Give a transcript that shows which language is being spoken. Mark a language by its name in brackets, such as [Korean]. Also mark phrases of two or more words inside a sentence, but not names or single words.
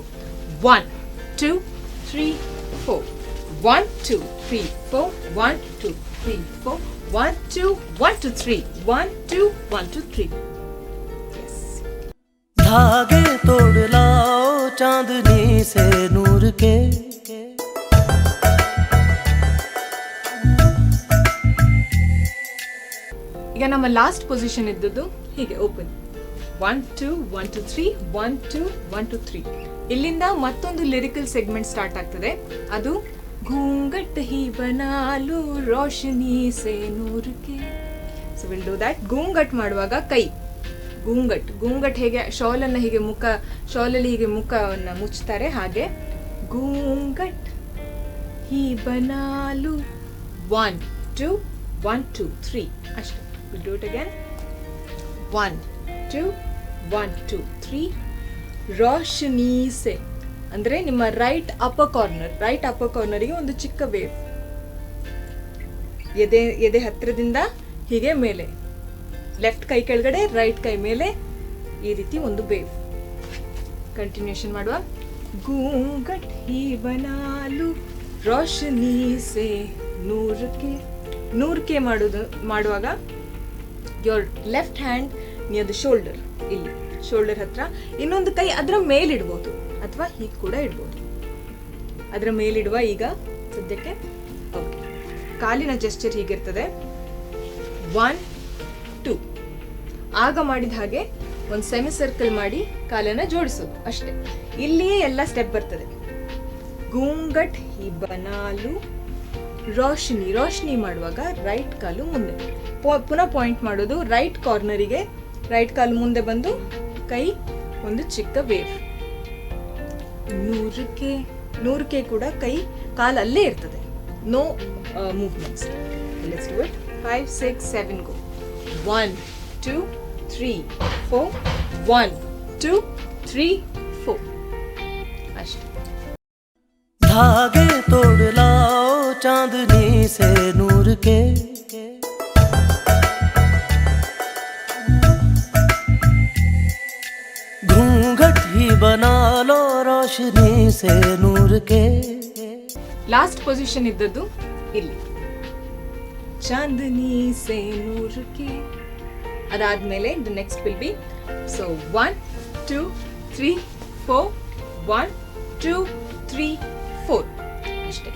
[English] 1 2 3 4 1 2 3 4 1 2 3 4 1 2 1 2 3 1 2 1 2 3. Yes. [Hindi] धागे तोड़ लाओ चांदनी से नूर के, [Kannada] ಈಗ ನಮ್ಮ [English] last position [Kannada] ಇದ್ದದ್ದು ಹೀಗೆ ಓಪನ್. 1 2 1 2 3 1 2 1 2 3. ಇಲ್ಲಿಂದ ಮತ್ತೊಂದು [English] lyrical segment start [Kannada] ಆಗ್ತದೆ. [Hindi] ಅದು घूंघट ही बना लूं रोशनी से नूर के. [English] so will do that. [Kannada] घूंघट ಮಾಡುವಾಗ ಕೈ घूंघट ಹೇಗೆ ಶಾಲನ್ನು ಹೀಗೆ ಶಾಲಲ್ಲಿ ಹೀಗೆ ಮುಖವನ್ನು ಮುಚ್ತಾರೆ, ಹಾಗೆ [Hindi] घूंघट ही बना लूं [Kannada] 1 2 1 2 3 ಅಷ್ಟೇ. [English] will do it again. [Kannada] 1 2 1 2 3 [Hindi] रोशनी से [Kannada] ಅಂದ್ರೆ ನಿಮ್ಮ [English] right upper [Kannada] ಕಾರ್ನರ್ಗೆ ಒಂದು ಚಿಕ್ಕ ವೇವ್, ಎದೆ ಹತ್ತಿರದಿಂದ ಹೀಗೆ ಮೇಲೆ, ಲೆಫ್ಟ್ ಕೈ ಕೆಳಗಡೆ ರೈಟ್ ಕೈ ಮೇಲೆ, ಈ ರೀತಿ ಒಂದು ವೇವ್. ಕಂಟಿನ್ಯೂಷನ್ ಮಾಡುವ. [Hindi] घूंघट ही बना लूं रोशनी से नूर के ಮಾಡುವಾಗ [English] your left hand near the shoulder, [Hindi] ಇಲ್ಲಿ ಶೋಲ್ಡರ್ ಹತ್ರ. [Kannada] ಇನ್ನೊಂದು ಕೈ ಅದರ ಮೇಲಿಡ್ಬೋದು ಅಥವಾ ಹೀಗೆ ಕೂಡ ಇಡ್ಬೋದು. ಅದರ ಮೇಲಿಡುವ ಈಗ ಸದ್ಯಕ್ಕೆ. ಓಕೆ, ಕಾಲಿನ ಜೆಸ್ಚರ್ ಹೀಗಿರ್ತದೆ. 1 2 ಆಗ ಮಾಡಿದ ಹಾಗೆ ಒಂದು [English] semi circle [Kannada] ಮಾಡಿ ಕಾಲನ್ನ ಜೋಡಿಸೋದು ಅಷ್ಟೇ. ಇಲ್ಲಿಯೇ ಎಲ್ಲ ಸ್ಟೆಪ್ ಬರ್ತದೆ. [Hindi] घूंघट ही बना लूं रोशनी [Kannada] ಮಾಡುವಾಗ ರೈಟ್ ಕಾಲು ಮುಂದೆ, ಪುನಃ ಪಾಯಿಂಟ್ ಮಾಡೋದು ರೈಟ್ ಕಾರ್ನರಿಗೆ. ರೈಟ್ ಕಾಲು ಮುಂದೆ ಬಂದು ಕೈ ಒಂದು ಚಿಕ್ಕ ವೇವ್. ನೂರಕ್ಕೆ ಕೂಡ ಕೈ ಕಾಲಲ್ಲೇ ಇರ್ತದೆ, [English] no movements. let's do it. 5 6 7 go. 1 2 3 4 1 2 3 4 ಅಷ್ಟೇ. [Hindi] धागे तोड़ लाओ चांदनी से नूर के, घूंघट ही बना लो रोशनी से नूर के. [English] last position [Kannada] ಇದ್ದದ್ದು ಇಲ್ಲಿ, [Hindi] चांदनी से नूर के. [English] ಅದಾದ್ಮೇಲೆ the next will be, so 1 2 3 4 1 2 3 4 ಅಷ್ಟೇ.